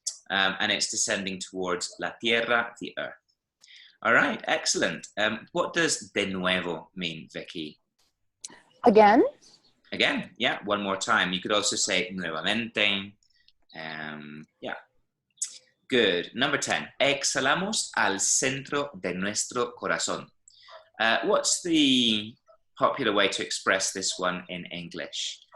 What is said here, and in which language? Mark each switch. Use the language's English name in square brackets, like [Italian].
[English] And it's descending towards [Spanish] la tierra, [English] the earth. All right, excellent. What does [Spanish] de nuevo [English] mean, Vicky? Again? Again, yeah, one more time. You could also say nuevamente. Yeah. Good. Number 10. [Spanish] Exhalamos al centro de nuestro corazón. [English] What's the popular way to express this one in English?